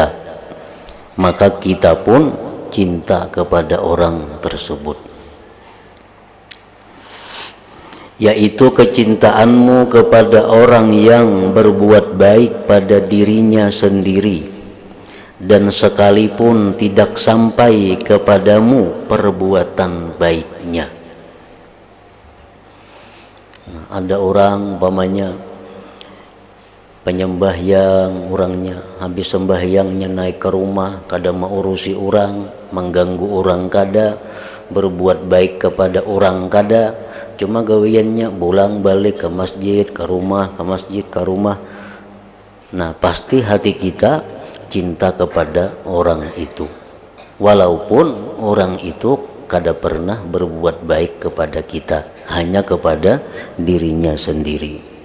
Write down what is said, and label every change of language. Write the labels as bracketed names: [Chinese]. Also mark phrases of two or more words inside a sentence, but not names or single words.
[Indonesian] Maka kita pun cinta kepada orang tersebut, yaitu kecintaanmu kepada orang yang berbuat baik pada dirinya sendiri dan sekalipun tidak sampai kepadamu perbuatan baiknya. [Banjar] Ada orang umpamanya penyembahyang, orangnya habis sembahyangnya naik ke rumah kada mau urusi orang, mengganggu orang kada, berbuat baik kepada orang kada, cuma gawiannya pulang balik ke masjid, ke rumah, ke masjid, ke rumah. Nah, pasti hati kita cinta kepada orang itu, walaupun orang itu kada pernah berbuat baik kepada kita, hanya kepada dirinya sendiri.